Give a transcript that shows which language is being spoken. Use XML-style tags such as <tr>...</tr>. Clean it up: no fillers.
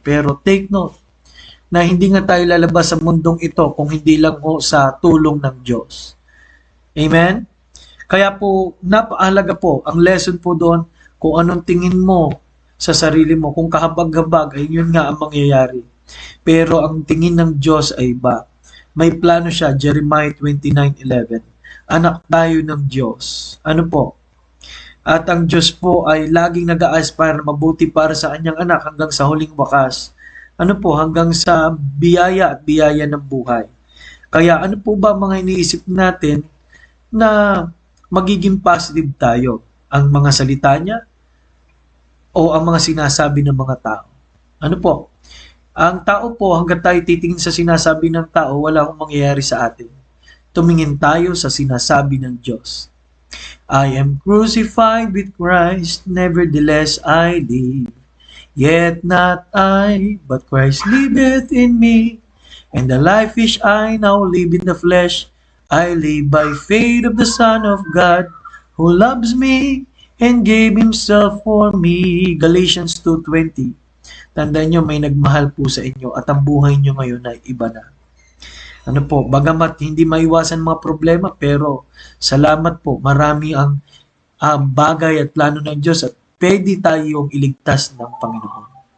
<tl>Pero take note, na hindi nga tayo lalabas sa mundong ito kung hindi lang ho sa tulong ng Diyos. Amen? Kaya po, napakahalaga po, ang lesson po doon, kung anong tingin mo sa sarili mo, kung kahabag-habag, ay yun nga ang mangyayari. Pero ang tingin ng Diyos ay iba. May plano siya, Jeremiah 29:11. Anak tayo ng Diyos. Ano po? At ang Diyos po ay laging nag-a-aspire na mabuti para sa kanyang anak hanggang sa huling wakas. Ano po? Hanggang sa biyaya at biyaya ng buhay. Kaya ano po ba mga iniisip natin na magiging positive tayo? Ang mga salita niya o ang mga sinasabi ng mga tao? Ano po? Ang tao po, hanggang tayo titingin sa sinasabi ng tao, wala akong mangyayari sa atin. Tumingin tayo sa sinasabi ng Diyos.</tl> <en>I am crucified with Christ, nevertheless I live. Yet not I, but Christ liveth in me. And the life which I now live in the flesh, I live by faith of the Son of God, who loves me and gave Himself for me. Galatians 2:20.</en> <tl>Tandaan nyo, may nagmahal po sa inyo at ang buhay nyo ngayon ay iba na. Ano po, bagamat hindi maiwasan mga problema, pero salamat po, marami ang bagay at plano ng Diyos at pwede tayong iligtas ng Panginoon.</tl>